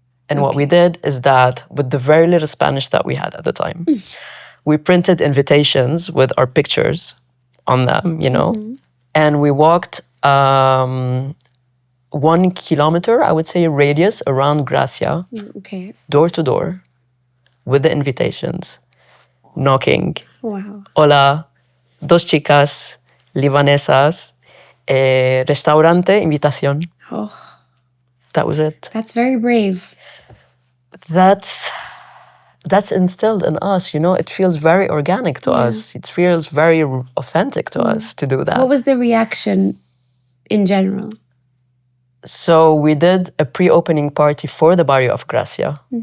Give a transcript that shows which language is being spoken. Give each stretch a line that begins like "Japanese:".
English: And what we did is that with the very little Spanish that we had at the time, we printed invitations with our pictures on them, and we walked 1 kilometer, I would say, radius around Gracia, door to door, with the invitations, knocking. Wow.
Spanish: Hola, 2 chicas libanesas, restaurante, invitación.
English: Oh. That was it. That's very brave. That's instilled in us, it feels very organic to us. It feels very authentic to us to do that. What was the reaction in general? So we did a pre-opening party for the Barrio of Gracia.